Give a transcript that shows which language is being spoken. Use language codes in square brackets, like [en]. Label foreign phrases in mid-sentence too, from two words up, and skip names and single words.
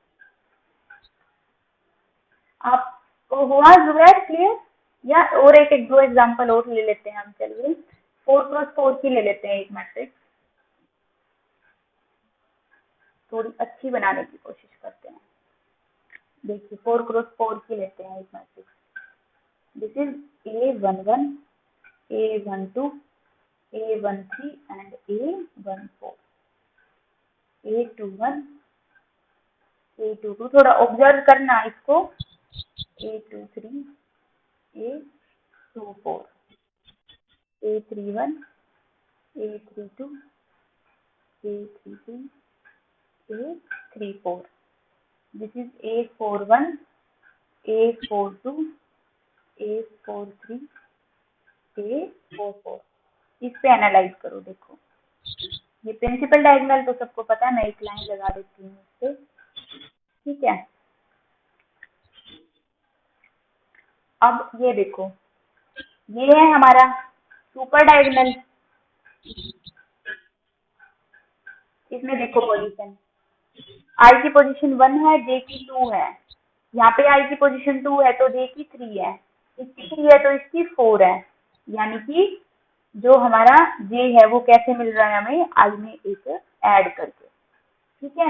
[hi] आपको हुआ जुबैर क्लियर? या और एक 2 एग्जांपल और ले लेते हैं हम, चलिए 4x4 की ले लेते हैं एक मैट्रिक्स, थोड़ी अच्छी बनाने की कोशिश करते हैं। देखिए 4x4 की लेते हैं एक मैट्रिक्स, [en] this is A11, A12, A13 and A14, A21, A22, [hi] थोड़ा ऑब्जर्व करना इसको, A23, [en] A24, A31, A32, A33, A34, this is A41, A42, A43, A44। [hi] इस पे एनालाइज करो। देखो ये [en] principal diagonal [hi] तो सबको पता है, मैं एक लाइन लगा देती हूँ इस पे, ठीक है। अब ये देखो, ये है हमारा [en] super diagonal, [hi] इसमें देखो पोजीशन, i की पोजीशन 1 है, j की 2 है, यहाँ पे i की पोजीशन 2 है तो j की 3 है, इसकी 3 है तो इसकी 4 है, यानी कि जो हमारा j है वो कैसे मिल रहा है हमें, i में एक ऐड करके, ठीक है।